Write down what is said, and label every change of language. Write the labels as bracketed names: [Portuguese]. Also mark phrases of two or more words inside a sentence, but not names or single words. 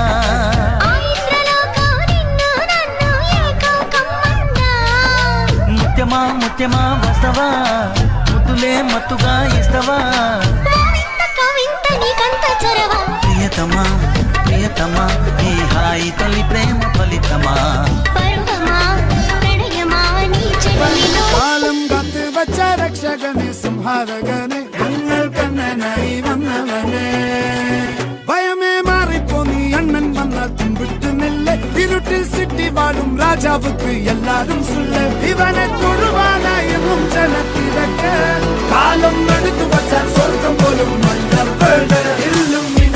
[Telugu] ముత్యమా ముత్యమా వస్తవా, ముద్దులే మత్తుగా ఇస్తవా, ప్రియతమా ప్రియతమా ఈ హాయి తొలి ప్రేమ ఫలితమా, [Malayalam] കാലം കാത്ത് വച്ച രക്ഷകനെ സംഹാരകനെ ഞങ്ങൾ കണ്ണനായി വന്നവനെ, ഭയമേ മാറിപ്പോ നീ അണ്ണൻ വന്നാൽ തുമ്പിട്ട് നെല്ല്, ഇരുട്ടിൽ സിറ്റി വാഴും രാജാവുക്ക് എല്ലാരും സുല്ല്, ഇവനെ തൊഴുവാനായും ജനത്തിരക്ക് കാലം എടുത്തു വച്ചാൽ സ്വർഗം പോലും മണ്ണ ഇല്ലും